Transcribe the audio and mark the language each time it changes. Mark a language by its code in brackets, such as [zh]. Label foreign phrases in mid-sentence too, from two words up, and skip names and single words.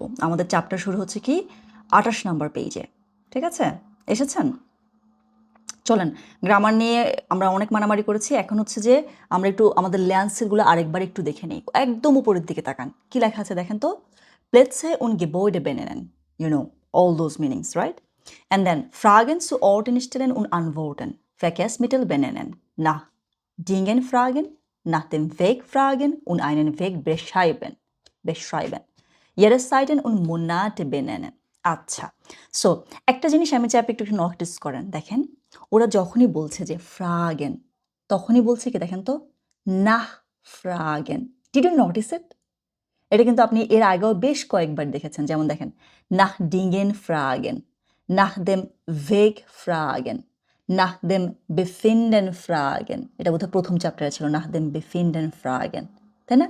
[bn] আমাদের চ্যাপ্টার শুরু হচ্ছে কি 28 নম্বর পেজে, ঠিক আছে? এসেছেন? চলেন, গ্রামার নিয়ে আমরা অনেক মারামারি করেছি, এখন হচ্ছে যে আমরা একটু আমাদের ল্যান্সেলগুলো আরেকবার একটু দেখে নিই। একদম উপরের দিকে তাকান, কি লেখা আছে দেখেন তো, [de] Plätze und Gebäude benennen, [en] you know, all those meanings, right? And then [de] Fragen zu Orten stellen und antworten, Verkehrsmittel benennen, nach Dingen fragen, nach dem Weg fragen und einen Weg beschreiben. Jahreszeiten und Monate benennen. [bn] আচ্ছা, সো একটা জিনিস আমি চাই আপনি একটু নোটিস করেন, দেখেন ওরা যখনই বলছে যে ফ্রাগেন, তখনই বলছে কি দেখেন তো, [de] nach fragen. [en] Did you notice it? [bn] এটা কিন্তু আপনি এর আগেও বেশ কয়েকবার দেখেছেন, যেমন দেখেন [de] nach Dingen fragen, nach dem Weg fragen, nach dem Befinden fragen, [bn] এটা বোধহয় প্রথম চ্যাপ্টারে ছিল, [de] nach dem Befinden fragen, [bn] তাই না?